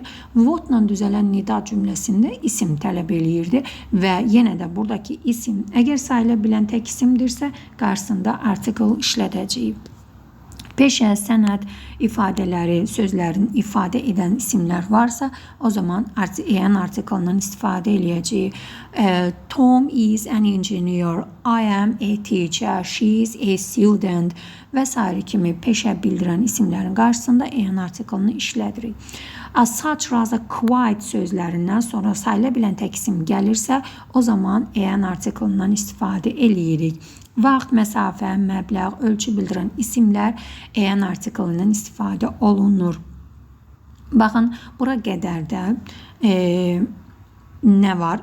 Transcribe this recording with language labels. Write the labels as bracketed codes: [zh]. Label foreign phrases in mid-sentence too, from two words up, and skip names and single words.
[az] What ilə düzələn nida cümləsində isim tələb eləyirdi və yenə də buradakı isim əgər sayıla bilən tək isimdirsə, qarşısında article işlədəcəyik. Peşə, sənət ifadələri, sözlərin ifadə edən isimlər varsa, o zaman an artiklından istifadə eləyəcəyik. [en] Tom is an engineer, I am a teacher, she is a student və s. [az] kimi peşə bildirən isimlərin qarşısında an artiklını işlədirik. [en] As such, [az] rather, quite sözlərindən sonra sayıla bilən tək isim gəlirsə, o zaman an artiklından istifadə eləyirik. Vaxt, məsafə, məbləğ, ölçü bildirən isimlər an artiklından istifadə olunur. Baxın, bura qədər də nə var?